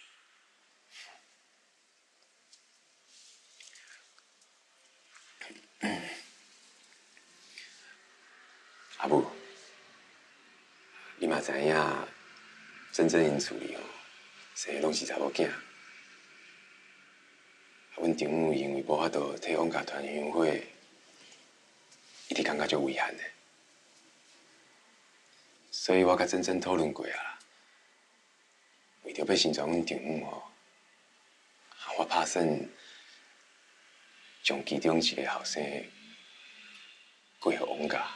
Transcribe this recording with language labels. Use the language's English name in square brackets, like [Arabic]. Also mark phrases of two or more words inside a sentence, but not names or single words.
[Min Nan Chinese] 阿母，你嘛知影，真正因厝里哦，生的拢是查某囝。阮丈母因为无法度替阮家团圆会，一直感觉足遗憾的。所以我甲珍珍讨论过啊，为着要成全阮丈母吼，我打算将其中一个后生归互王家。